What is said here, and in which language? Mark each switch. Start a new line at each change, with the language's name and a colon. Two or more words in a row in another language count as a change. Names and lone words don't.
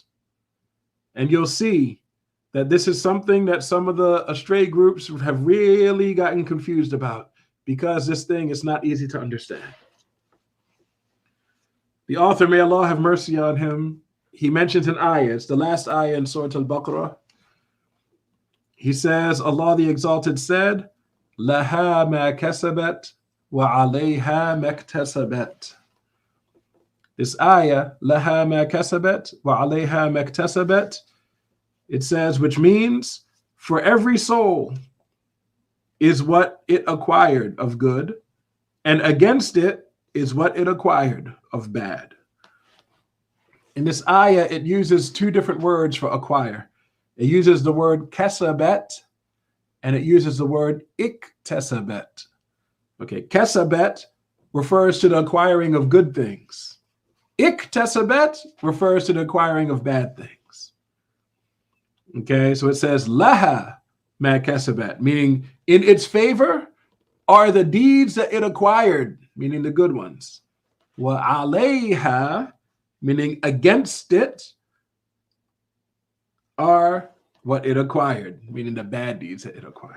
English: And you'll see that this is something that some of the astray groups have really gotten confused about, because this thing is not easy to understand. The author, may Allah have mercy on him, he mentions an ayah. It's the last ayah in Surah Al-Baqarah. He says, Allah the Exalted said,
Arabic: "لها ما كسبت وعليها ما اكتسبت."
English: This ayah,
Arabic: "لها ما كسبت وعليها ما اكتسبت,"
English: it says, which means for every soul is what it acquired of good, and against it is what it acquired of bad. In this ayah, it uses two different words for acquire. It uses the word kasabat, and it uses the word iktasabat. Okay, kasabat refers to the acquiring of good things. Iktasabat refers to the acquiring of bad things. Okay, so it says
Arabic: لها ما كسبت,
English: meaning in its favor are the deeds that it acquired, meaning the good ones.
Arabic: وعليها,
English: meaning against it, are what it acquired, meaning the bad deeds that it acquired.